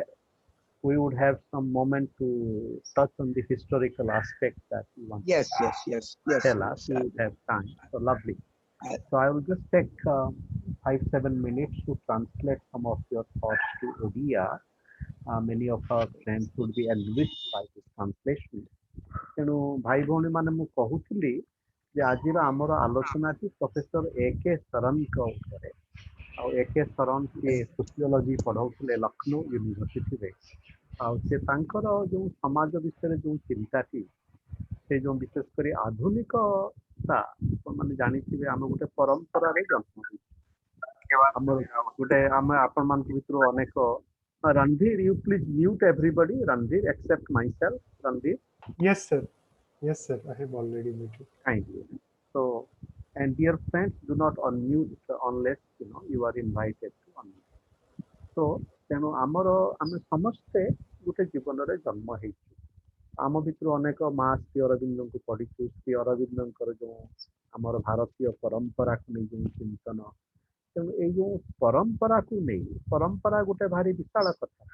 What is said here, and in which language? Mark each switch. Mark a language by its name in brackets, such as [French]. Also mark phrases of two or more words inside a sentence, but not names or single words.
[English] We would have some moment to touch on the historical aspect that you want yes, to tell us. We would have time. So lovely. So I will just take 5-7 minutes to translate some of your thoughts to Odia. Many of our friends would be enriched by this translation. [Odia] ତେଣୁ ଭାଇ ଭଉଣୀ ମାନେ ମୁଁ କହୁଥିଲି ଯେ ଆଜିର ଆମର ଆଲୋଚନାଟି ପ୍ରଫେସର A.K. ଶରଣଙ୍କ ଉପରେ ଆଉ A.K. ଶରଣ ସିଏ ସୋସିଓଲୋଜି ପଢାଉଥିଲେ ଲକ୍ଷ୍ନୌ ୟୁନିଭର୍ସିଟିରେ ଆଉ ସେ ତାଙ୍କର ଯୋଉ ସମାଜ ବିଷୟରେ ଯୋଉ ଚିନ୍ତାଟି ସେ ଯୋଉ ବିଶେଷ କରି ଆଧୁନିକତା ମାନେ ଜାଣିଥିବେ ଆମେ ଗୋଟେ ପରମ୍ପରାରେ ଜନ୍ମ ଆମେ ଆପଣମାନଙ୍କ ଭିତରୁ ଅନେକ [English] Ranveer, you please mute everybody. Ranveer, except myself. Ranveer. Yes, sir. Yes, sir. I have already muted. Kindly. So, and dear friends, do not unmute unless you are invited to unmute. So, [Odia] ତେଣୁ ଆମେ ସମସ୍ତେ ଗୋଟେ ଜୀବନରେ ଜନ୍ମ ହେଇଛୁ। ଆମ ଭିତରୁ ଅନେକ ମା ଶ୍ରୀ ଅରବିନ୍ଦଙ୍କୁ ପଢିଛୁ। ଶ୍ରୀ ଅରବିନ୍ଦଙ୍କର ଯୋଉ ଆମର ଭାରତୀୟ ପରମ୍ପରାକୁ ନେଇ ଯୋଉ ଚିନ୍ତନ, ତେଣୁ ଏଇ ଯୋଉ ପରମ୍ପରାକୁ ନେଇ, ପରମ୍ପରା ଗୋଟେ ଭାରି ବିଶାଳ କଥା।